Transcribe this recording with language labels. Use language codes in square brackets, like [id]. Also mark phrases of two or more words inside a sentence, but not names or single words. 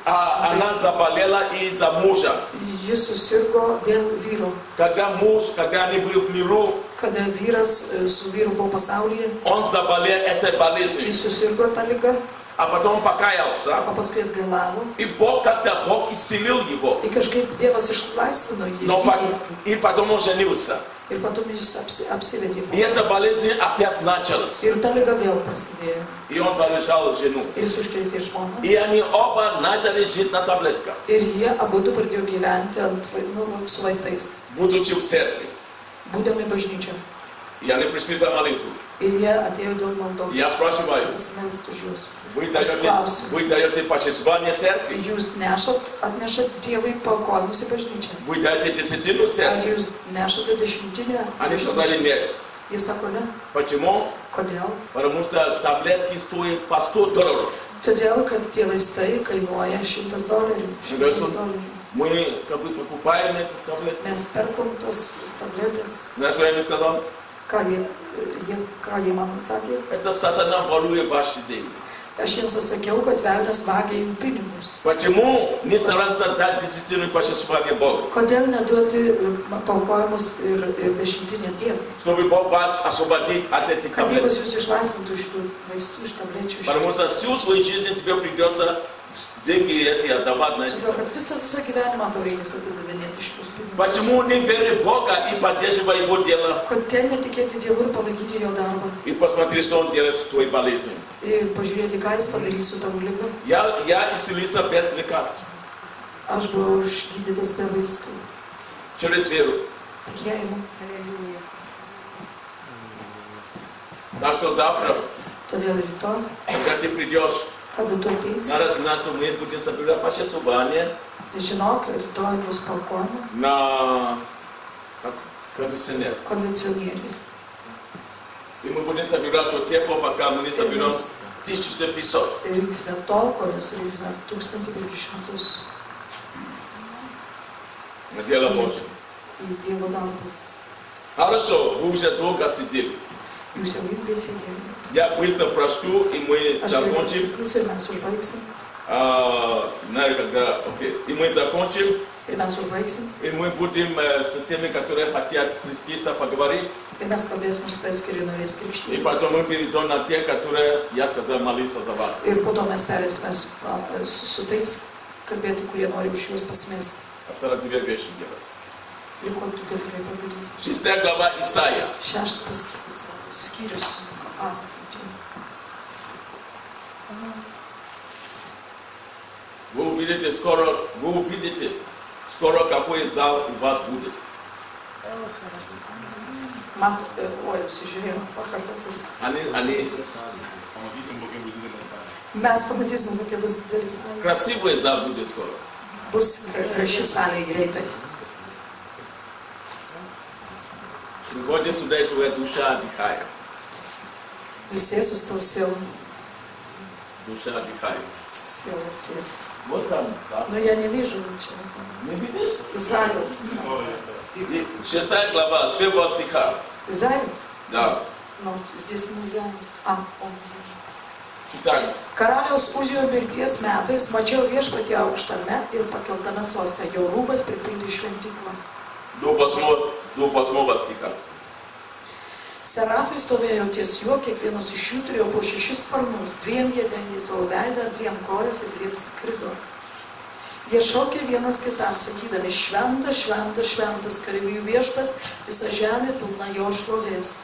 [ru] А она заболела из-за мужа. [lt] Jis susirgo dėl vyro. [ru] Когда они были в миру, [lt] Kada vyras su vyru buvo pasaulyje, [ru] он заболел этой [lt] jis [ru] болезнью. [lt] susirgo tą ligą, [ru] А потом покаялся. [lt] o paskui atgailavo. [ru] И Бог исцелил его. [lt] Ir kažkaip Dievas išlaisvino jį. [ru] Но [lt] Išgydė. [ru] и потом он женился. [lt] Ir po to jis apsivedė. [ru] И эта болезнь опять началась. [lt] Ir ta liga vėl prasidėjo. [ru] И он заряжал жену. [lt] Ir jis užkrėtė žmoną. [ru] И они оба начали жить на таблетках, [lt] Ir jie abudu pradėjo gyventi su vaistais, [ru] будучи в церкви. [lt] būdami bažnyčia. [ru] И они пришли за молитву. [lt] Ir jie atėjo dėl maldos. [ru] Я спрашиваю, [lt] Pasimelsti už jūs. [ru] вы даете почествование церкви? [lt] Jūs atnešat Dievui paaukojimus į bažnyčią. [ru] Вы даете десятину [lt] Ar [ru] церкви? [lt] jūs nešate dešimtinę? [ru] Они сказали нет. [lt] Jis sako ne. [ru] Почему? [lt] Kodėl? [ru] Потому что таблетки стоят по $100. [lt] Todėl, kad tie vaistai kainuoja $100. [ru] $100. Мы как бы покупаем эти таблетки. [lt] Mes perkom tos tabletės. [ru] Знаешь, что я им сказал? [lt] Ką jie man atsakė? [ru] Это сатана ворует ваши деньги. [lt] Aš jiems atsakiau, kad velnias vagia jų pinigus. [ru] Почему не стараться дать десятину и почествование Богу? [lt] Kodėl neduoti paaukojimus ir dešimtinę Dievui? [ru] Чтобы Бог вас освободить от этих [lt] Kad Dievas [ru] таблеток. [lt] jūs išlaisvintų iš tų vaistų, iš tablečių. [ru] Потому что всю свою жизнь тебе придется деньги эти отдавать на эти [lt] Todėl, [ru] таблетки. [lt] kad visą gyvenimą tau reikės atidavinėti šitus pinigus. [ru] Почему не верить в Бога и поддерживать Его дело? [lt] Kodėl netikėti Dievu ir palaikyti Jo darbą? [ru] И посмотри, что Он делает с твоей болезнью. [lt] Ir pažiūrėti, ką Jis padarys su tavo lyga. [ru] Я исцелился без лекарств. [lt] Aš buvau išgydytas be vaistų. [ru] Через веру. [lt] Tikėjimu. [ru] Так что завтра, [lt] Todėl rytoj, [ru] когда ты придешь, [lt] kada tu ateisi, [ru] надо знать, что мы будем собирать почествование [lt] žinok, rytoj bus paukojama [ru] на кондиционер. [lt] kondicionieriai. [ru] И мы будем собирать то тепло, пока мы не соберем 1500. [lt] Rinksime tol, kol nesurinksime 1500 [ru] На дело Божье. [lt] į Dievo darbą. [ru] Хорошо, вы уже долго сидели. [lt] Jūs jau ilgai sėdėjote. [ru] Я быстро прочту, и мы [lt] Aš [ru] закончим. [lt] pasakysiu ir mes užbaigsim. [ru] Знаете, когда, окей, и мы закончим, [lt] ir mes užbaigsim, [ru] и мы будем с теми, которые хотят креститься, поговорить, [lt] ir mes kalbėsim su tais, kurie norės [ru] и [lt] krikštytis. [ru] потом мы перейдем на те, которые, я сказал, молиться за вас. [lt] Ir po to mes perėsime su tais kalbėti, kurie nori už juos pasimelsti. [ru] Осталось две вещи делать. [lt] Ir ko tu dalykai padaryti. [ru] 6 глава Исаия. [lt] 6 skyrius. [ru] Вы увидите скоро какой зал у вас будет. [lt] Man, oi, apsižiūrėjau, pakartokit. [ru] Они Помогите Богу, будет на самом. [lt] Mes pamatysim, kokia bus didelis salė. [ru] красивый зал будет скоро. [lt] Bus graži salė greitai. [ru] Приходите сюда, и твоя душа отдыхает. [lt] Ilsėsis tau siela. [ru] Душа отдыхает. [lt] Siela sėsis. [ru] Вот там. Nu, я не вижу ничего там. Не видишь? Израиль. 6 глава, с 1 стиха. Израиль? Да. Nu, здесь nельзя. Он nельзя. Итак, [lt] Karaliaus Uzijo mirties metais mačiau viešpatį aukštame ir pakeltame soste. Jo rūbas pripildė šventyklą. [ru] до 8 стиха. [lt] Serafai stovėjo ties juo, kiekvienas iš jų turėjo po 6 sparnus, 2 jie dengė savo veidą, 2 kojas ir 2 skrido. Jie šaukė vienas kitam, sakydami, šventas, šventas, šventas, kareivijų viešpats, visa žemė pilna jo šlovės.